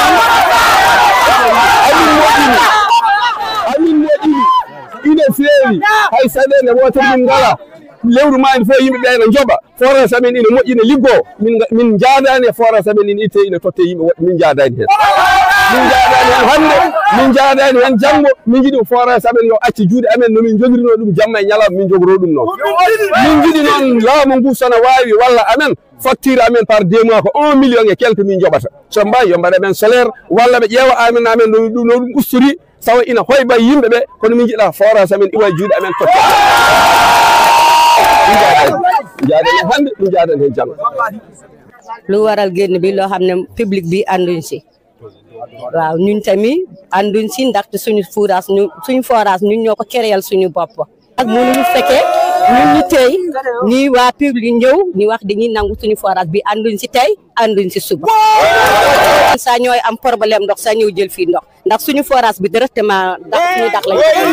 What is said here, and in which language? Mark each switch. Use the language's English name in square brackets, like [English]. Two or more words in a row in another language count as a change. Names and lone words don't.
[Fula] amin moƴƴini ina feewi hay saɗede wotere min ngala lewru mani fof yimɓe ɓe ene joɓa forage amen ina moƴƴina liggo min jaadani e forage amen ina itte ina totte yimɓe woɓɓe min jaadani hen min jaadani hen hande min jaadani hen janggo min jiiɗi forage amen yo acci juuɗe amen nomin jogirino ɗum jamma e ñalawma min jogoro ɗum noon min jiiɗi noon laamu ngu sona wawi walla amen facture amen [French] par 2 mois [Fula] ko [French] 1 million et quelque [Fula] min joɓata so mbawi yo mbaɗa men solaire walla ɓe ƴeewa amen amen no ɗum usturi tawa ina hoyba yimɓe ɓe kono min jiiɗa forage amen iwa juuɗe amen totte jaaden hande ɗum jaaden hen janggo [Wolof] lu waral génn bi loo xam ne public bi ànduñ si waaw ñun tamit ànduñ si ndaxte suñu forage ñun ñoo ko créer suñu bopp ak mënuñu fekkee ñun ñu tey ni waa public ñëw ñu wax dañuy nangu suñu forage bi ànduñ si tey ànduñ si suba sa ñooy am problème ndox sa ñëw jël fii ndox ndax suñu forage bi directement ndax suñu dax lañ